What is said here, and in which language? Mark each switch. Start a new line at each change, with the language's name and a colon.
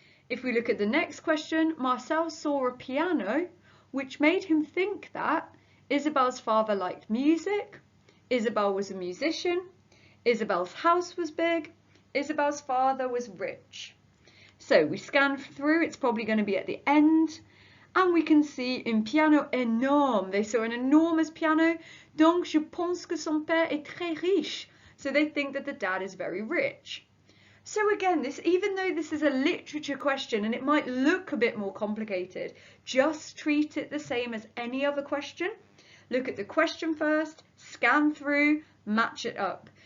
English: If we look at the next question, Marcel saw a piano, which made him think that Isabel's father liked music, Isabel was a musician, Isabel's house was big, Isabel's father was rich. So we scan through, it's probably going to be at the end, and we can see
French: un piano énorme.
English: They saw an enormous piano,
French: donc je pense que son père est très riche.
English: So they think that the dad is very rich. So again, even though this is a literature question and it might look a bit more complicated, just treat it the same as any other question. Look at the question first, scan through, match it up.